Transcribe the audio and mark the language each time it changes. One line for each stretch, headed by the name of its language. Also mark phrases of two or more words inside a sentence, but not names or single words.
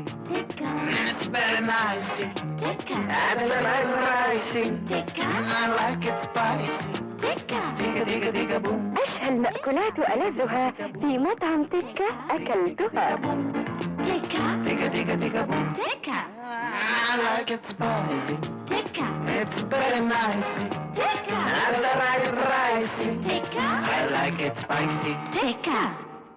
English: Tikka. It's very nice. Tikka. And I like rice. Tikka. I like it spicy. Tikka. Digga digga digga boom.
Arabic: أشهى المأكولات وألذها في مطعم تكة أكلتها.
English: Tikka. Digga digga digga boom. Tikka. I like it spicy. Tikka. It's very nice. Tikka. And I like it rice. Tikka. I like it spicy. Tikka.